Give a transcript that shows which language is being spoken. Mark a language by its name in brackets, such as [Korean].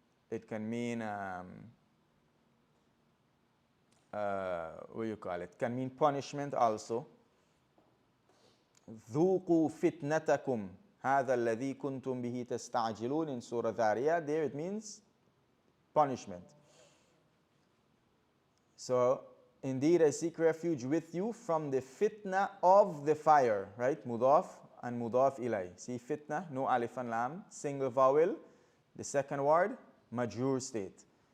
[English] It can mean what do you call it? Can mean punishment also. [Arabic] ذوقوا فتنتكم هذا الذي كنتم به تستعجلون [English] in Surah Dhariyat. There it means punishment. So indeed I seek refuge with you from the fitna of the fire. Right? Mudaf and mudaf ilay. See fitna, no alif and lam, single vowel. The second word, majrur state.